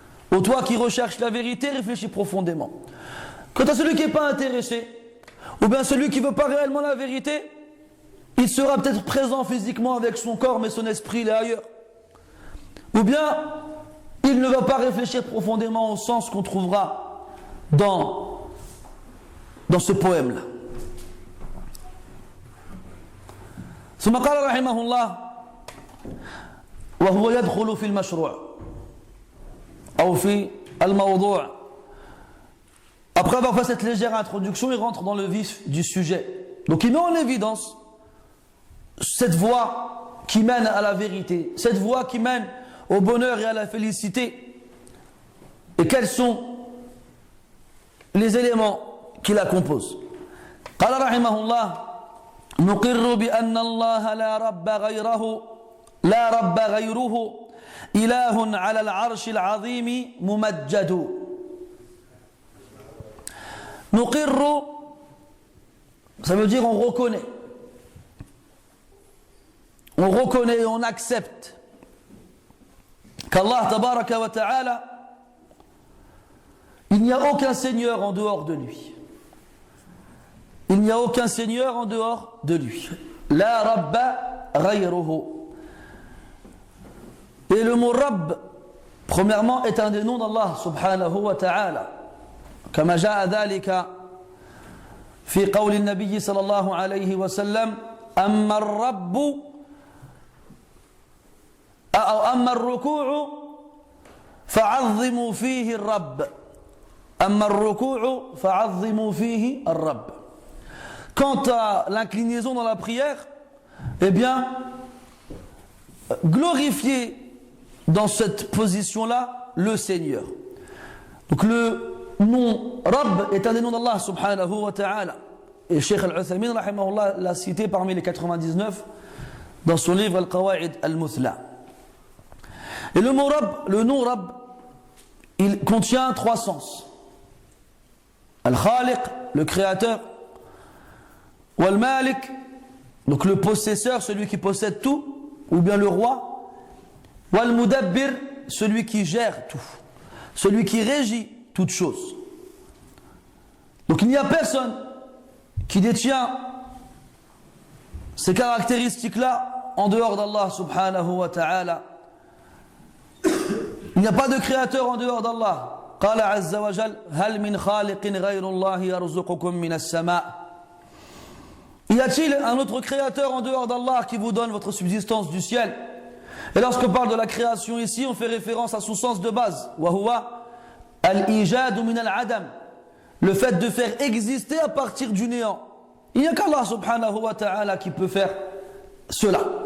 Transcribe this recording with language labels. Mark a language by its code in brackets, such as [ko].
[fr] Ô toi qui recherche la vérité, réfléchis profondément. Quant à celui qui n'est pas intéressé, ou bien celui qui ne veut pas réellement la vérité, il sera peut-être présent physiquement avec son corps, mais son esprit il est ailleurs. Ou bien, il ne va pas réfléchir profondément au sens qu'on trouvera dans ce poème-là. [ar] ثم قال رحمه الله وهو يدخل في المشروع أو في الموضوع. [fr] Après avoir fait cette légère introduction, il rentre dans le vif du sujet. Donc il met en évidence cette voie qui mène à la vérité, cette voie qui mène au bonheur et à la félicité. Et quels sont les éléments qui la composent. [ar] قال رحمه الله نقر بأن الله لا رب غيره إله على العرش العظيم ممجد. [fr] نقر, ça veut dire on reconnaît. On reconnaît et on accepte qu'Allah tabaraka wa ta'ala, il n'y a aucun seigneur en dehors de lui. Il n'y a aucun seigneur en dehors de lui. [ar] La rabba ghayruhu. [fr] Et le mot Rabb, premièrement, est un des noms d'Allah subhanahu wa ta'ala. [ar] Kama ja'a dhalika في قول النبي صلى الله عليه وسلم أما الرب أو أما الركوع فعظموا فيه الرب أما الركوع فعظموا فيه الرب. [fr] Quant à l'inclinaison dans la prière, eh bien, glorifiez dans cette position-là le Seigneur. Donc le nom Rabb est un des noms d'Allah subhanahu wa ta'ala. Et Cheikh Al-Uthaymin rahimahullah l'a cité parmi les 99 dans son livre Al-Qawa'id Al-Muthla. Et le mot Rabb, le nom Rabb, il contient 3 sens. Al-Khaliq, le créateur. Wal-Malik, donc le possesseur, celui qui possède tout, ou bien le roi. Wal-Mudabbir, celui qui gère tout, celui qui régit toute chose. Donc il n'y a personne qui détient ces caractéristiques-là en dehors d'Allah subhanahu wa ta'ala. Il n'y a pas de créateur en dehors d'Allah. [ar] قال عز وجل هل من خالق غير الله يرزقكم من السماء. [fr] Y a-t-il un autre créateur en dehors d'Allah qui vous donne votre subsistance du ciel? Et lorsqu'on parle de la création ici, on fait référence à son sens de base. [ar] Wahuwa al-ijad min al-adam. [fr] Le fait de faire exister à partir du néant. Il n'y a qu'Allah subhanahu wa ta'ala qui peut faire cela.